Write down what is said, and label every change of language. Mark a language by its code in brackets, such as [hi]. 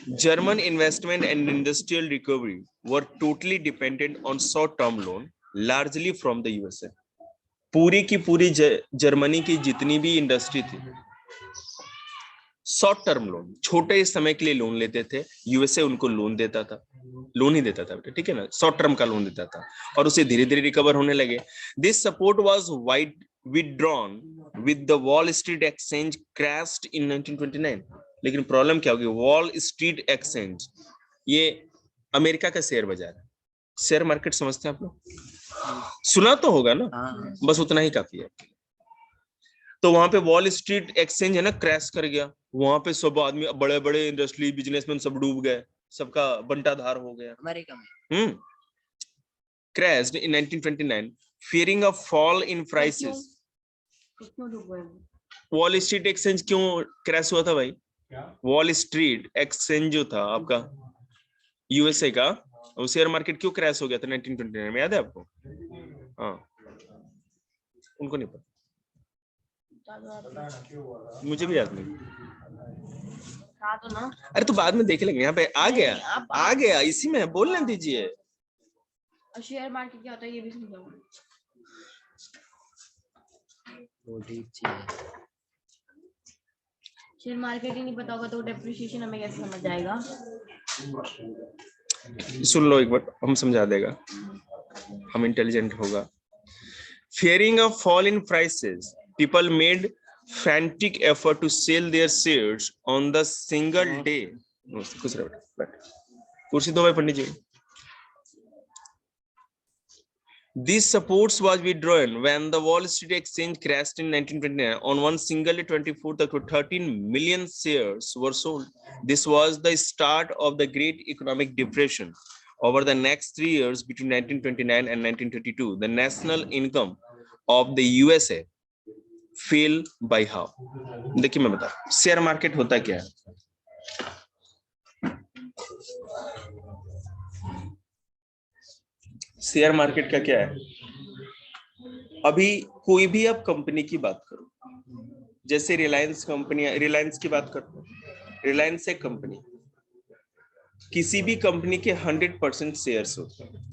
[en] German investment and industrial recovery were totally dependent on short-term loan, largely from the USA. [hi] पूरी की पूरी Germany की जितनी भी इंडस्ट्री थी, शॉर्ट टर्म लोन, छोटे समय के लिए लोन लेते थे। यूएसए उनको लोन देता था, लोन ही देता था बेटा, ठीक है ना, शॉर्ट टर्म का लोन देता था, और उसे धीरे धीरे रिकवर होने लगे। [en] This support was wide withdrawn with the Wall Street Exchange crashed in 1929. [hi] लेकिन प्रॉब्लम क्या होगी? वॉल स्ट्रीट एक्सचेंज, ये अमेरिका का शेयर बाजार है, शेयर मार्केट समझते हैं आप लोग? सुना तो होगा ना, बस उतना ही काफी है। तो वहां पे वॉल स्ट्रीट एक्सचेंज है ना, क्रैश कर गया। वहां पे सब आदमी, बड़े बड़े इंडस्ट्री बिजनेसमैन सब डूब गए, सबका बंटाधार हो गया अमेरिका में। [en] crashed in 1929 fearing a fall in prices. [hi] Wall street exchange क्यों क्रैश हुआ था भाई? वॉल स्ट्रीट एक्सचेंज जो था आपका यूएसए का, वो शेयर मार्केट क्यों क्रैश हो गया था 1929 में, याद है आपको? हाँ, उनको नहीं पता, मुझे भी याद नहीं। तो ना, अरे तो बाद में देख लेंगे, यहाँ पे आ गया इसी में, बोलने दीजिए। शेयर मार्केट क्या होता है ये भी समझाओ। वो ठीक चीज है। शेयर मार्केट ही नहीं पता होगा तो डेप्रिसिएशन हमें कैसे समझ आएगा? सुन लो एक बार, हम समझा देगा, हम इंटेलिजेंट होगा। [en] Fearing a fall in prices, people made frantic effort to sell their shares on the single day. [hi] खुश रहो बेटा, कुर्सी दो भाई पंडित जी। [en] This support was withdrawn when the Wall Street Exchange crashed in 1929. On one single day, 13 million shares were sold. This was the start of the Great Economic Depression. Over the next 3 years, between 1929 and 1932, the national income of the USA fell by half. [hi] देखिए मैं बता, share market होता क्या है? Share market का क्या है? अभी कोई भी आप कंपनी की बात करो, जैसे रिलायंस कंपनी, रिलायंस की बात करते हैं, रिलायंस एक कंपनी, किसी भी कंपनी के 100% शेयर्स होते हैं।